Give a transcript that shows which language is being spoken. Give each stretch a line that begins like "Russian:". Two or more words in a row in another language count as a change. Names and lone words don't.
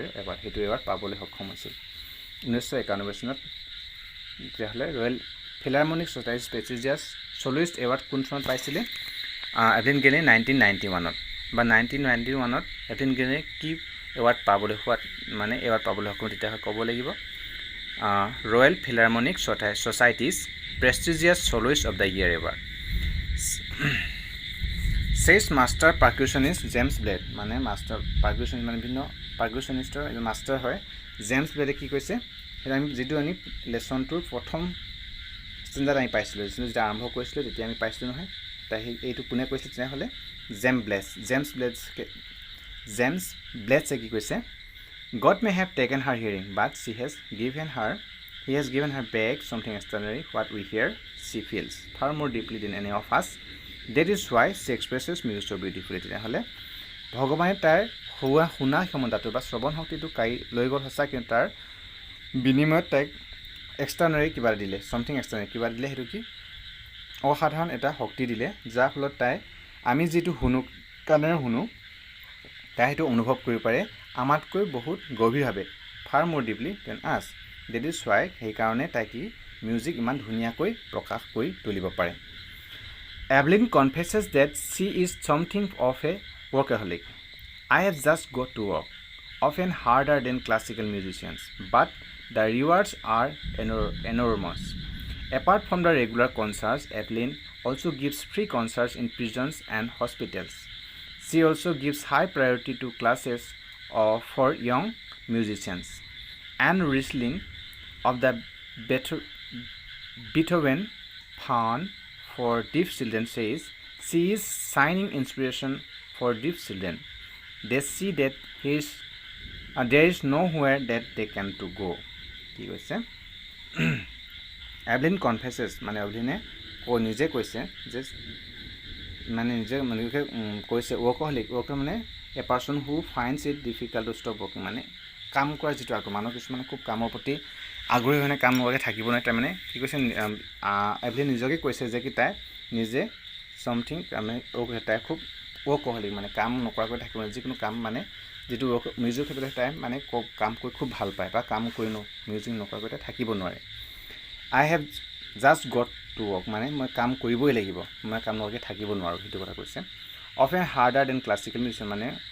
Assamese: এৱাৰ্ড সেইটো এৱাৰ্ড পাবলৈ সক্ষম হৈছিল 1991 চনত তেতিয়াহ'লে ৰয়েল ফিলাৰমনিক ছ'চাইটিজ প্ৰেষ্টিজিয়াছ ছ'লোইষ্ট এৱাৰ্ড কোন চনত পাইছিলে এভলিন গ্লেনি 1991ত বা 1991ত এভলিন গ্লেনি কি এৱাৰ্ড পাবলৈ সক্ষম তেতিয়াহ'লে ক'ব লাগিব ৰয়েল ফিলাৰমনিক ছ'চাইটিজ প্ৰেষ্টিজিয়াছ ছ'লোইষ্ট অফ দ্য ইয়েৰ এৱাৰ্ড
English: says master percussionist James Blade
Assamese: মানে
English: master percussion
Assamese: মানে ভিন্ন পাৰ্কুশ্যনিষ্টৰ এজন মাষ্টাৰ হয় জেমছ ব্লেডে কি কৈছে সেইটো আমি যিটো আমি লেছনটোৰ প্ৰথম ষ্টেণ্ডাৰ্ড আমি পাইছিলোঁ যেতিয়া আৰম্ভ কৰিছিলোঁ তেতিয়া আমি পাইছিলোঁ নহয় তাই এইটো কোনে কৈছিলে তেনেহ'লে জেমছ ব্লেডছে কি কৈছে
English: God may have taken her hearing but he has given her back something extraordinary what we hear she feels far more deeply than any of us that is why she expresses music so beautifully
Assamese: তেতিয়াহ'লে ভগৱানে তাৰ শুনা ক্ষমতাটো বা শ্ৰৱণ শক্তিটো লৈ গ'ল সঁচা কিন্তু তাৰ বিনিময়ত তাইক এক্সট্ৰাঅৰ্ডিনাৰী কিবা দিলে
English: something extraordinary
Assamese: কিবা দিলে সেইটো কি অসাধাৰণ এটা শক্তি দিলে যাৰ ফলত তাই আমি যিটো কাণেৰে শুনো তাই সেইটো অনুভৱ কৰিব পাৰে আমাতকৈ বহুত গভীৰভাৱে
English: far more deeply than us that is why
Assamese: সেইকাৰণে তাই কি মিউজিক ইমান ধুনীয়াকৈ প্ৰকাশ কৰি তুলিব পাৰে
English: Evelyn confesses that she is something of a workaholic. I have just got to work, often harder than classical musicians, but the rewards are enormous. Apart from the regular concerts, Evelyn also gives free concerts in prisons and hospitals. She also gives high priority to classes for young musicians. Anne Riesling of the Beethoven Fund for deaf children says she is shining inspiration for deaf children. They see that there is nowhere that they can to go.
Assamese: কি কৈছে এভলিন কনফেছেছ মানে এভলিনে নিজে কৈছে যে মানে নিজে কৈছে ৱৰ্কহলিক মানে
English: a person who finds it difficult to stop working
Assamese: মানে কাম কৰা যিটো আগ্ৰহ মানুহ কিছুমানে খুব কামৰ প্ৰতি আগ্ৰহী মানে কাম নকৰাকৈ থাকিব নোৱাৰে তাই মানে কি কৈছে এভলিন নিজকে কৈছে যে কি তাই নিজে চামথিং মানে তাই খুব ৱৰ্কহলিক মানে কাম নকৰাকৈ থাকিব নোৱাৰে যিকোনো কাম মানে যিটো মিউজিক ক্ষেত্ৰত তাই মানে কাম কৰি খুব ভাল পায় বা কাম কৰি মিউজিক নকৰাকৈ তাই থাকিব নোৱাৰে
English: I have just got to work
Assamese: মানে মই কাম কৰিবই লাগিব মই কাম নকৰাকৈ থাকিব নোৱাৰোঁ সেইটো কথা কৈছে
English: often harder than classical musician
Assamese: মানে